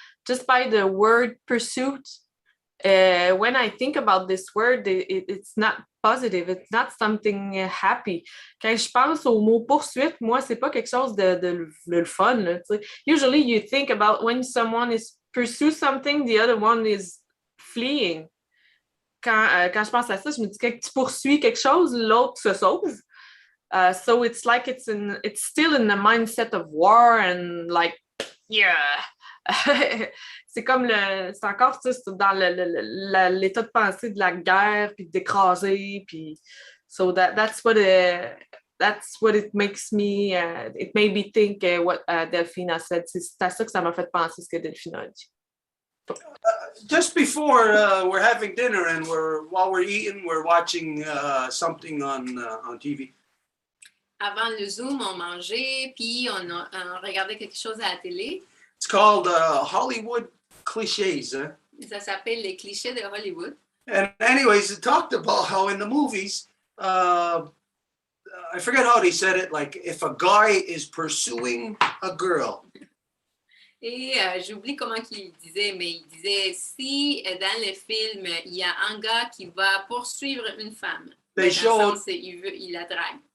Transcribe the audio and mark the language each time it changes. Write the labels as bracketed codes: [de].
[en] Just by the word pursuit, when I think about this word, it's not positive. It's not something happy. [fr] Quand je pense au mot poursuite, moi, c'est pas quelque chose de le fun. [en] Là, usually you think about when someone is pursue something, the other one is fleeing. [fr] Quand je pense à ça, je me dis que tu poursuis quelque chose, l'autre se sauve. [en] So it's like it's still in the mindset of war and like, yeah. [fr] C'est comme c'est encore ça, c'est dans l'état de pensée de la guerre, puis d'écraser, puis [en] so that's what it makes me, it made me think what Delphina said. [fr] C'est à ça que ça m'a fait penser ce que Delphina a dit. [en] Just before we're having dinner and while we're eating, we're watching something on TV. [fr] Avant le Zoom, on mangeait, puis on regardait quelque chose à la télé. [en] It's called Hollywood Clichés. [fr] Ça s'appelle les clichés de Hollywood. [en] And anyways, it talked about how in the movies, I forget how they said it, like if a guy is pursuing a girl. [fr] Et j'oublie comment il disait, mais il disait si dans le film, il y a un gars qui va poursuivre une femme, il la drague.